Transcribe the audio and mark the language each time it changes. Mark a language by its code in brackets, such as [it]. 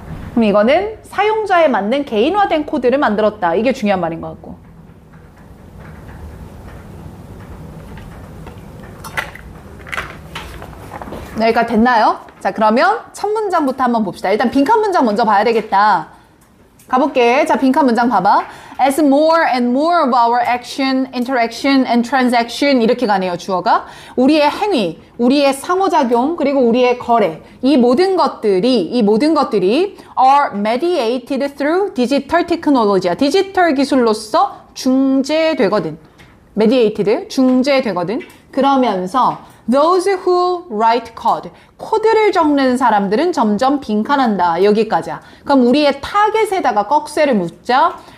[ko] 그럼 이거는 사용자에 맞는 개인화된 코드를 만들었다. 이게 중요한 말인 것 같고. 여기까지 됐나요? 자, 그러면 첫 문장부터 한번 봅시다. 일단 빈칸 문장 먼저 봐야 되겠다. 가볼게. 자, 빈칸 문장 봐봐. [en] As more and more of our action, interaction and transaction [ko] 이렇게 가네요. 주어가. 우리의 행위, 우리의 상호작용, 그리고 우리의 거래. 이 모든 것들이 [en] are mediated through digital technology야. [ko] 디지털 기술로서 중재되거든. mediated, 중재되거든. 그러면서 [en] Those who write code. [ko] 코드를 적는 사람들은 점점 빈칸한다. 여기까지야. 그럼 우리의 타겟에다가 꺽쇠를 묻자.